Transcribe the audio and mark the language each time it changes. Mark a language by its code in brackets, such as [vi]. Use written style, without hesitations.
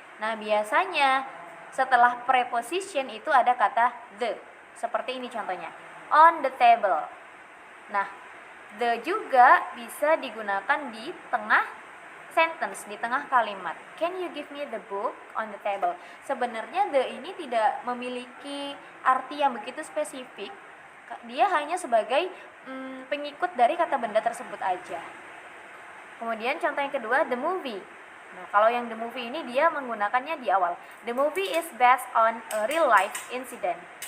[id] Nah, biasanya setelah preposition itu ada kata the. Seperti ini contohnya, [en] on the table. [id] Nah, the juga bisa digunakan di tengah sentence, di tengah kalimat. [en] Can you give me the book on the table? [id] Sebenarnya the ini tidak memiliki arti yang begitu spesifik. Dia hanya sebagai pengikut dari kata benda tersebut aja. Kemudian contoh yang kedua, the movie. Nah, kalau yang the movie ini dia menggunakannya di awal. [en] The movie is based on a real life incident.